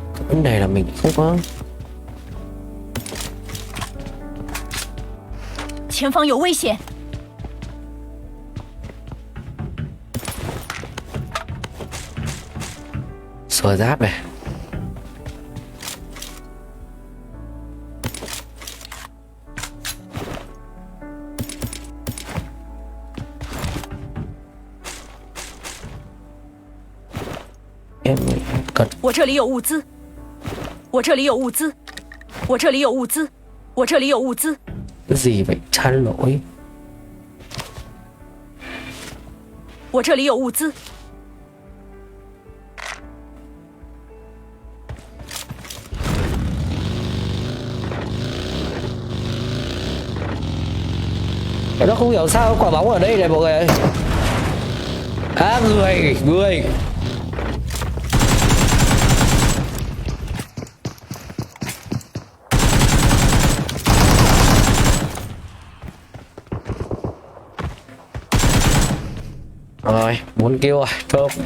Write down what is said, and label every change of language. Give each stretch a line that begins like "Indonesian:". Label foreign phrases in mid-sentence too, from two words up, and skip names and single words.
Vietnamese: Vấn đề là mình không có.
Chinese: 前方有危险！
Vietnamese: Sờ giáp này. Em cần
Chinese: 我这里有物资，我这里有物资，我这里有物资，我这里有物资。
Vietnamese: cái gì vậy? Chán lỗi.
Chinese: 我这里有物资，
Vietnamese: Nó không hiểu sao quả bóng ở đây này mọi người ơi. À người. Rồi, 4 kill rồi, thơm.